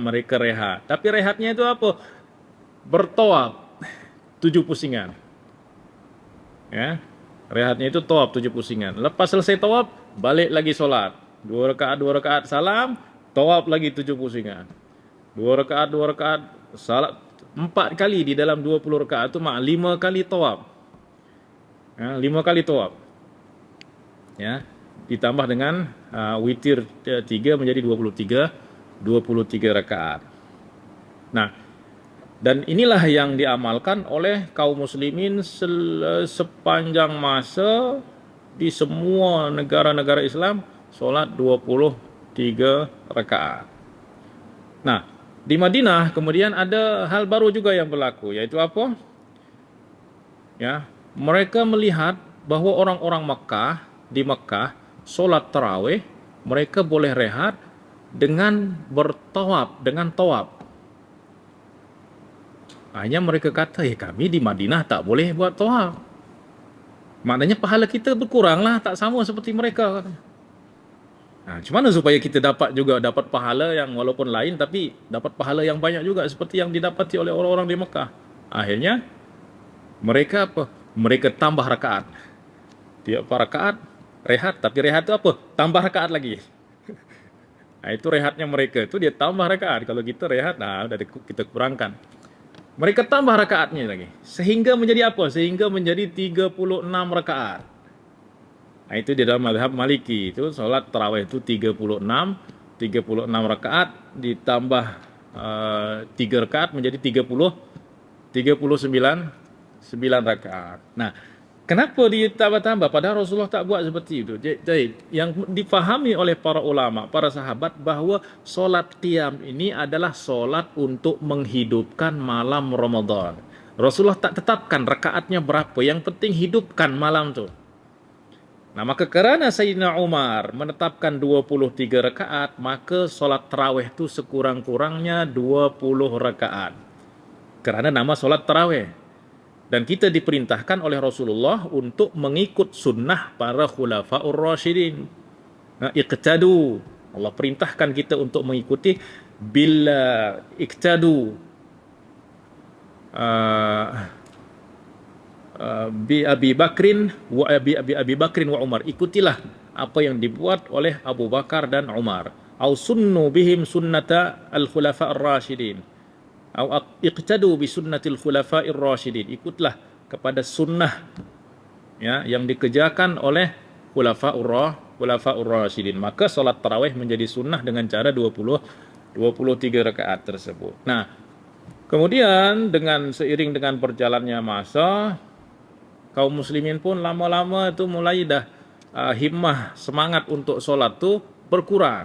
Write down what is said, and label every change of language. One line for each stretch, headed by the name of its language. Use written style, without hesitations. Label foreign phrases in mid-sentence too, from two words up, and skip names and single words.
Malay: Mereka rehat. Tapi rehatnya itu apa? Bertawaf 7 pusingan. Ya. Rehatnya itu tawaf 7 pusingan. Lepas selesai tawaf, balik lagi sholat. 2 rakaat, salam, tawaf lagi 7 pusingan. 2 rakaat, salat 4 kali di dalam 20 rakaat itu 5 kali tawaf. 5 kali tawaf. Ya, ditambah dengan witir 3 menjadi 23 rakaat. Nah, dan inilah yang diamalkan oleh kaum muslimin sepanjang masa di semua negara-negara Islam, solat 23 rakaat. Nah, di Madinah kemudian ada hal baru juga yang berlaku, yaitu apa? Ya, mereka melihat bahwa orang-orang di Mekah solat tarawih mereka boleh rehat dengan bertawaf, dengan tawaf. Hanya mereka kata, kami di Madinah tak boleh buat tawaf. Maknanya pahala kita berkuranglah, tak sama seperti mereka. Macam mana supaya kita dapat pahala yang walaupun lain, tapi dapat pahala yang banyak juga seperti yang didapati oleh orang-orang di Mekah. Akhirnya mereka apa? Mereka tambah rakaat. Tiap rakaat rehat, tapi rehat itu apa? Tambah rakaat lagi. Itu rehatnya mereka, itu dia tambah rakaat. Kalau kita rehat, udah kita kurangkan. Mereka tambah rakaatnya lagi. Sehingga menjadi apa? Sehingga menjadi 36 rakaat. Itu di dalam mazhab Maliki. Itu salat tarawih itu 36 rakaat ditambah 3 rakaat menjadi 39 rakaat. Nah, kenapa ditambah-tambah? Padahal Rasulullah tak buat seperti itu. Jadi, yang difahami oleh para ulama, para sahabat, bahwa solat qiyam ini adalah solat untuk menghidupkan malam Ramadan. Rasulullah tak tetapkan rakaatnya berapa, yang penting hidupkan malam itu. Nah, maka kerana Sayyidina Umar menetapkan 23 rakaat, maka solat tarawih itu sekurang-kurangnya 20 rakaat. Kerana nama solat tarawih. Dan kita diperintahkan oleh Rasulullah untuk mengikut sunnah para
Arabic: الخلفاء الراشدين. اقتدوا.
Malay: Allah perintahkan kita untuk mengikuti bila
Arabic: اقتدوا بأبي بكر وأبي بكر وعمر.
Malay: Ikutilah apa yang dibuat oleh Abu Bakar dan Umar.
Arabic: أو سنوا بهم سنة الخلفاء الراشدين. أو اقتدوا بسنة الخلفاء الراشدين.
Malay: Ikutlah kepada sunnah yang dikerjakan oleh
Arabic: الخلفاء الراشدين.
Malay: Maka solat tarawih menjadi sunnah dengan cara 23 rakaat tersebut. Nah, kemudian seiring dengan berjalannya masa, kaum muslimin pun lama-lama itu mulai dah himmah, semangat untuk solat tu berkurang.